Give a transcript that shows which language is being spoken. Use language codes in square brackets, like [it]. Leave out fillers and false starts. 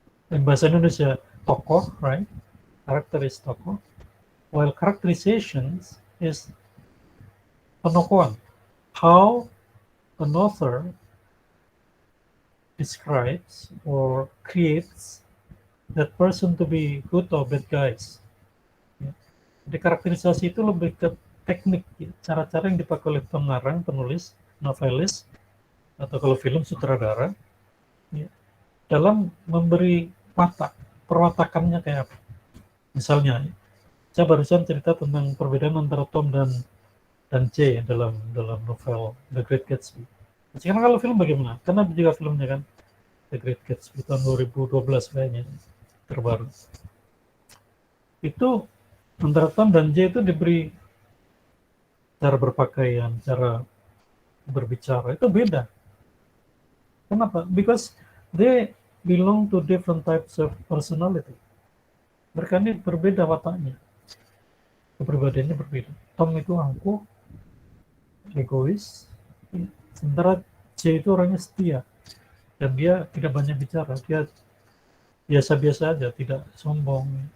[en] In bahasa Indonesia, tokoh, right? Character is tokoh. While characterizations is penokohan. How an author describes or creates that person to be good or bad guys. [id] Ya. Jadi karakterisasi itu lebih ke teknik, ya. Cara-cara yang dipakai oleh pengarang, penulis, novelis, atau kalau film sutradara, ya, dalam memberi watak, perwatakannya kayak apa. Misalnya, saya barusan cerita tentang perbedaan antara Tom dan J dalam novel The Great Gatsby. Sekarang kalau film bagaimana? Karena ada juga filmnya kan, The Great Gatsby tahun 2012 kayaknya, terbaru. Itu antara Tom dan J itu diberi cara berpakaian, cara berbicara, itu beda. Kenapa? [en] Because they belong to different types of personality. [id] Mereka ini berbeda wataknya, kepribadiannya berbeda. Tom itu angkuh, egois, sementara J itu orangnya setia, dan dia tidak banyak bicara, dia biasa-biasa aja, tidak sombong.